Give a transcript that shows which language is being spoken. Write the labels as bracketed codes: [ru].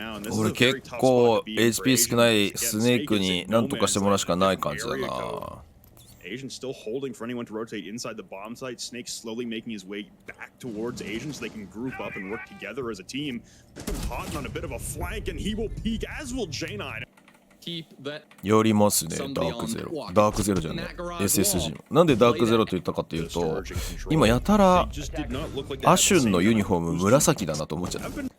[ja] 俺結構 HP 少ないスネークに何とかしてもらうしかない感じだな。 [en] Asian still holding for anyone to rotate inside the bomb site. Snake slowly making his way back towards Asian so they can group up and work together as a team. Houghton on a bit of a flank and he will peek, as will J9. [ja] よりますね、ダークゼロ。ダークゼロじゃねえ、SSG。なんでダークゼロと言ったかというと、今やたらアシュンのユニフォーム紫だなと思っちゃった。